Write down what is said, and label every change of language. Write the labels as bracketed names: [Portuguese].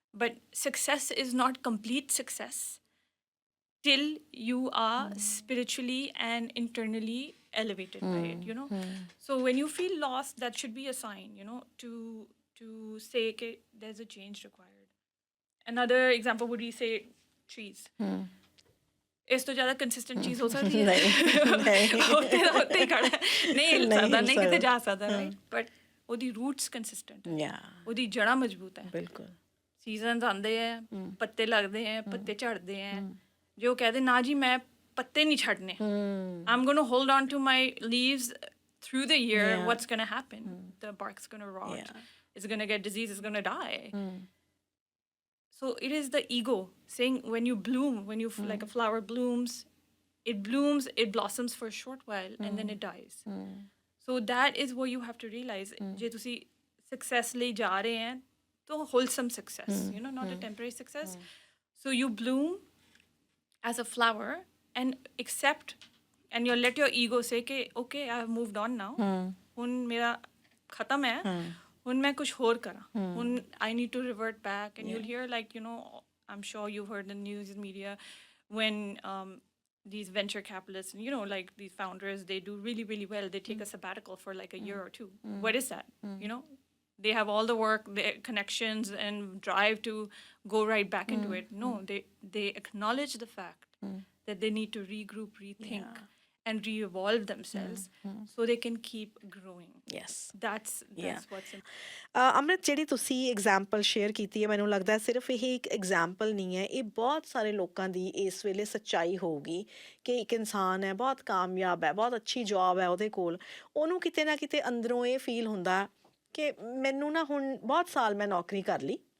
[English] But success is not complete success till you are spiritually and internally elevated by it, you know. So when you feel lost, that should be a sign, you know, to say okay, there's a change required. Another example would be say trees. [Punjabi] ਇਸ ਤੋਂ ਜ਼ਿਆਦਾ consistent ਚੀਜ਼ ਹੋ ਸਕਦੀ ਹੈ ਉੱਤੇ ਹੀ ਖੜਾ ਨਹੀਂ ਹਿਲ ਸਕਦਾ ਨਹੀਂ ਕਿਤੇ ਜਾ ਸਕਦਾ ਰਾਈਟ ਬਟ ਉਹਦੀ ਰੂਟਸ ਕੰਸਿਸਟੈਂਟ ਹੈ ਉਹਦੀ ਜੜ੍ਹਾਂ ਮਜ਼ਬੂਤ ਹੈ ਬਿਲਕੁਲ ਸੀਜ਼ਨਸ ਆਉਂਦੇ ਹੈ ਪੱਤੇ ਲੱਗਦੇ ਹੈ ਪੱਤੇ ਝੜਦੇ ਹੈ ਜੇ ਉਹ ਕਹਦੇ ਨਾ ਜੀ ਮੈਂ ਪੱਤੇ ਨਹੀਂ ਛੱਡਨੇ [English] I'm going to hold on to my leaves through the year what's going to happen the bark's going to rot it's going to get disease it's going to die. So it is the ego saying when you bloom, when you like a flower blooms, it blossoms for a short while and then it dies. So that is what you have to realize. [Punjabi] Je tusi success le ja rahe hain, [English] to wholesome success, you know, not a temporary success. So you bloom as a flower and accept, and you let your ego say, okay, I have moved on now. [Punjabi] Hun mera khatam hai. [English] When [Punjabi] मैं कुछ और करा [English] when I need to revert back and you'll hear like you know I'm sure you've heard the news media when these venture capitalists you know like these founders they do really really well they take a sabbatical for like a year or two. What is that? You know they have all the work the connections and drive to go right back into it. No, they acknowledge the fact that they need to regroup rethink and re-evolve themselves so they can keep growing. Yes. That's what's important. [Punjabi] ਅੰਮ੍ਰਿਤ ਜਿਹੜੀ ਤੁਸੀਂ example share ਕੀਤੀ ਹੈ ਮੈਨੂੰ ਲੱਗਦਾ ਸਿਰਫ ਇਹ ਇੱਕ example ਨਹੀਂ ਹੈ ਇਹ ਬਹੁਤ ਸਾਰੇ ਲੋਕਾਂ ਦੀ ਇਸ ਵੇਲੇ ਸੱਚਾਈ ਹੋਊਗੀ ਕਿ ਇੱਕ ਇਨਸਾਨ ਹੈ ਬਹੁਤ ਕਾਮਯਾਬ ਹੈ ਬਹੁਤ ਅੱਛੀ ਜੌਬ ਹੈ ਉਹਦੇ ਕੋਲ ਉਹਨੂੰ ਕਿਤੇ ਨਾ ਕਿਤੇ ਅੰਦਰੋਂ ਇਹ ਫੀਲ ਹੁੰਦਾ ਕਿ ਮੈਨੂੰ ਨਾ ਹੁਣ ਬਹੁਤ ਸਾਲ ਮੈਂ ਨੌਕਰੀ ਕਰ ਲਈ